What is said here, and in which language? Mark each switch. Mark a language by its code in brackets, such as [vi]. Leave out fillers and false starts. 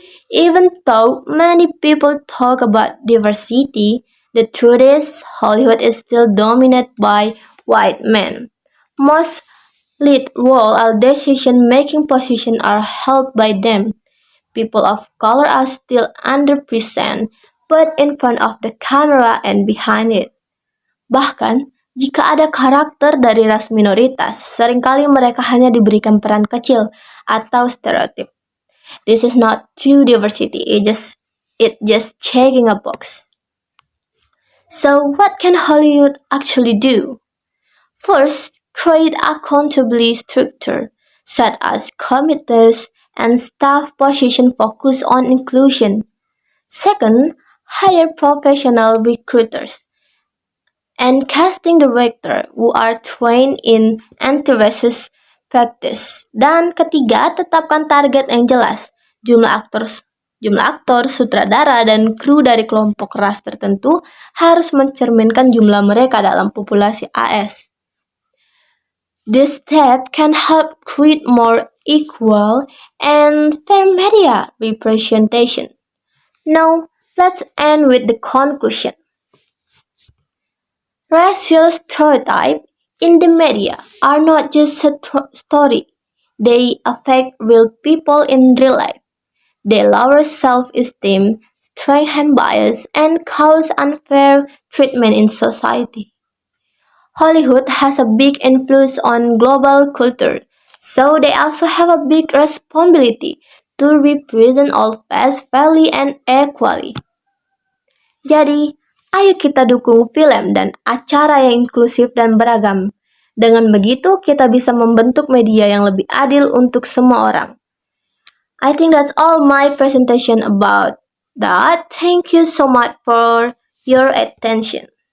[en] Even though many people talk about diversity, the truth is Hollywood is still dominated by white men. Most lead role or decision-making positions are held by them. People of color are still underrepresented, but in front of the camera and behind it. [id] Bahkan, jika ada karakter dari ras minoritas, seringkali mereka hanya diberikan peran kecil atau stereotip. [en] This is not true diversity, it just checking a box. So what can Hollywood actually do? First, create accountability structure, such as committees and staff positions focused on inclusion. Second, hire professional recruiters and casting director who are trained in anti-racist practice. [id] Dan ketiga, tetapkan target yang jelas. Jumlah aktor, sutradara, dan kru dari kelompok ras tertentu harus mencerminkan jumlah mereka dalam populasi AS. [en] This step can help create more equal and fair media representation. Now, let's end with the conclusion. Racial stereotypes in the media are not just a story. They affect real people in real life. They lower self-esteem, strengthen bias, and cause unfair treatment in society. Hollywood has a big influence on global culture, so they also have a big responsibility to represent all faiths fairly and equally. [id] Jadi, ayo kita dukung film dan acara yang inklusif dan beragam. Dengan begitu, kita bisa membentuk media yang lebih adil untuk semua orang. [en] I think that's all my presentation about that. Thank you so much for your attention.